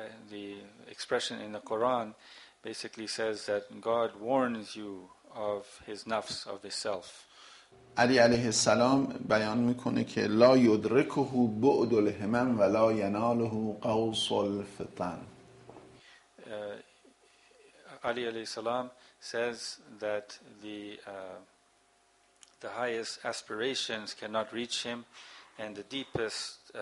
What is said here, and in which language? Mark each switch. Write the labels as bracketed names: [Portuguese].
[English] The expression in the Quran basically says that God warns you of his nafs, of his self. [Arabic] علی علیه السلام [Persian] بیان میکنه که [Arabic] لا یدرکه بعد الهمم ولا یناله قوس الفطن. [English] Ali alayhi salam says that the highest aspirations cannot reach him, and the deepest